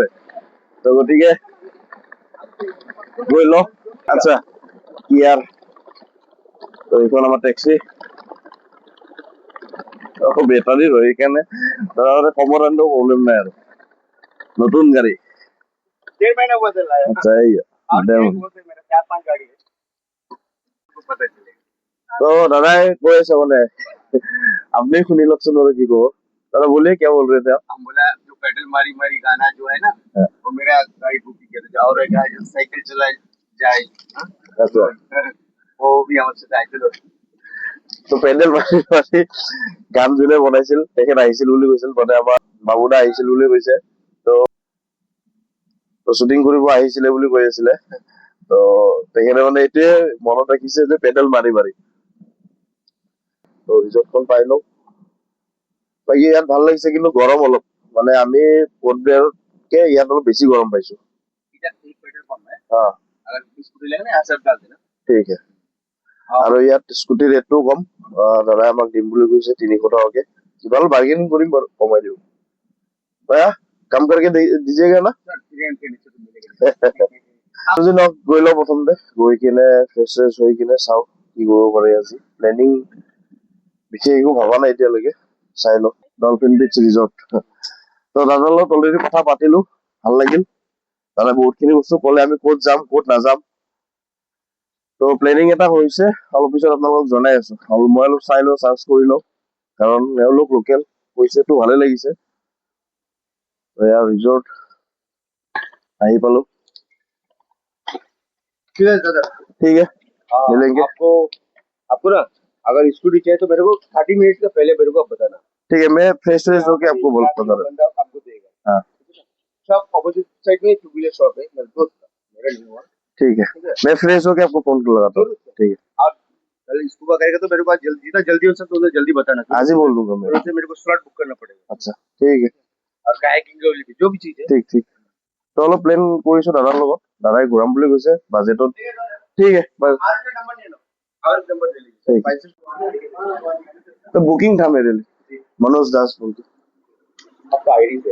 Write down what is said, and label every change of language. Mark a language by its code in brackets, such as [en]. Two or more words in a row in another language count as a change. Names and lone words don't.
[as] তো গতিকে গৈ লওঁ। আচ্ছা ইয়াৰ তো এইখন আমাৰ টেক্সি, বেটাৰীৰ হয় সেইকাৰণে কমত আনিলেও প্ৰব্লেম নাই আৰু। নতুন গাড়ী। [hi] 1.5 महीना हुआ चल रहा है। [as] আচ্ছা এই [hi] और एक वो से मेरा 4-5 गाड़ी है, तो पता चलेगा। [as] তো দাদাই কৈ আছে মানে আপনি শুনি লওকচোন আৰু কি কব। [hi] दादा बोलिए क्या बोल रहे थे आप? हम बोला जो पेडल मारी मारी गाना जो है ना, वो मेरा गाड़ी बुकिंग कर दो। और एक जो साइकिल चला जाए, हाँ? [as] আচ্ছা [hi] वो भी हमसे जाए चलो। [as] তো পেণ্ডেল মাৰি মাৰি গান যোনে বনাইছিল তেখেত আহিছিল বুলি কৈছিল, মানে আমাৰ বাবুদা আহিছিল বুলি কৈছে। তো শ্বুটিং কৰিব আহিছিলে বুলি কৈ আছিলে। তো তেখেতে মানে এইটোৱে মনত ৰাখিছে যে পেডেল মাৰি মাৰি। তো ৰিজৰ্টখন পাই লওঁ। বাকী ইয়াত ভাল লাগিছে, কিন্তু গৰম অলপ, মানে আমি পৰ্ট ব্লেয়াৰতকে ইয়াত অলপ বেছি গৰম পাইছো। [hi] इधर एक पेट्रोल पंप है, [as] হা [hi] अगर स्कूटी लेगा ना यहाँ से आप डाल देना। [as] ঠিক আছে। আৰু ইয়াত স্কুটিৰ ৰেটটোও কম। দাদাই আমাক দিম বুলি কৈছে 300 টকাকে। কিবা অলপ বাৰ্গেনিং কৰিম বাৰু, কমাই দিওঁ। [hi] भैया काम करके दीजिएगा ना? सर ट्रेन के नीचे तो मिलेगा। [as] আজি লওক গৈ লওঁ, প্ৰথমতে গৈ কিনে ফ্ৰেছ ফ্ৰেছ হৈ কিনে চাওঁ কি কৰিব পাৰি আজি। প্লেনিং বিশেষ একো ভবা নাই এতিয়ালৈকে, চাই লওঁ। ডলফিন বিচ ৰিজৰ্ট। তো দাদাৰ লগত অলৰেডি কথা পাতিলো, ভাল লাগিল। দাদাই বহুতখিনি বস্তু ক'লে, আমি ক'ত যাম ক'ত নাযাম। তো প্লেনিং এটা হৈছে, অলপ পিছত আপোনালোকক জনাই আছো। মই অলপ চাই লওঁ, চাৰ্চ কৰি লওঁ, কাৰণ এওঁলোক লোকেল, কৈছেতো ভালে লাগিছে। এয়া ৰিজৰ্ট আহি পালো। [hi] ठीक है दादा, [as] ঠিক আছে मिलेंगे। [hi] आपको ना अगर स्कूटी चाहिए तो मेरे को 30 मिनट से पहले मेरे को आप बताना। ठीक है, मैं फ्रेश फ्रेश होके आपको बता रहा हूँ। बंदा आपको देगा। हाँ [en] shop opposite side [hi] में 2 [en] wheeler shop [hi] है, मेरे दोस्त का, मेरा नहीं हुआ। ठीक है, मैं फ्रेश होके आपको फोन लगाता हूँ। ठीक है, आप कल स्कूबा करेगा तो मेरे को आज जल्दी, जितना जल्दी हो सकता है उतना जल्दी बताना। आज ही बोल दूंगा मैं। उससे मेरे को स्लॉट बुक करना पड़ेगा। अच्छा ठीक है, और कायाकिंग जो भी चीज है। [as] ঠিক ঠিক। তো অলপ প্লেন কৰিছো দাদাৰ লগত, দাদাই ঘূৰাম বুলি কৈছে বাজেটত। ঠিক আছে বাই। [hi] और का नंबर ले लो, और नंबर ले लीजिए। ठीक है। तो बुकिंग था मेरे लिए, मनोज दास बोलते। आपका आईडी है।